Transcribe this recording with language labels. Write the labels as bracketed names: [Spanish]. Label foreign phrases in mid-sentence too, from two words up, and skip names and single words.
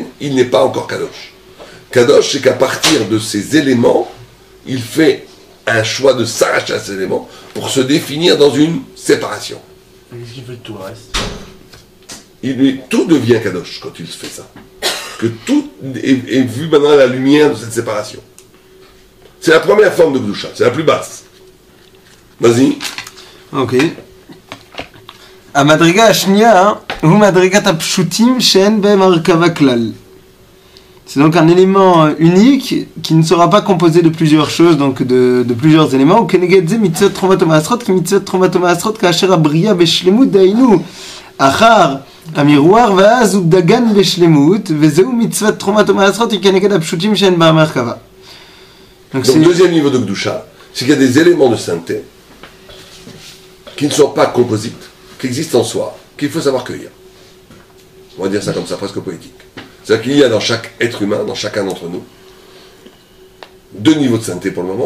[French] Il n'est pas encore Kadosh. Kadosh, c'est qu'à partir de ces éléments, il fait un choix de s'arracher à ces éléments pour se définir dans une séparation. Qu'est-ce qu'il fait de tout le reste? Tout devient Kadosh quand il fait ça. Que tout est vu maintenant à la lumière de cette séparation. C'est la première forme de Gdusha, c'est la plus basse. Vas-y. Ok. [Hebrew] המדרגה השנייה הוא מדרגת הפשוטים שאין בהם הרכבה כלל. [French] C'est donc un élément unique qui ne sera pas composé de plusieurs choses, donc de plusieurs éléments. [Hebrew] וכנגד זה מצוות תרומת ומעשרות, כי מצוות תרומת ומעשרות כאשר הבריאה בשלמות דהיינו אחר המירואר ואז הוא דגן בשלמות, וזהו מצוות תרומת ומעשרות היא כנגד הפשוטים שאין בהם הרכבה. [French] Donc deuxième niveau de Gdusha, c'est qu'il y a des éléments de sainteté qui ne sont pas composites, qui existent en soi, qu'il faut savoir cueillir. On va dire ça comme ça, presque poétique. C'est-à-dire qu'il y a dans chaque être humain, dans chacun d'entre nous, deux niveaux de sainteté pour le moment.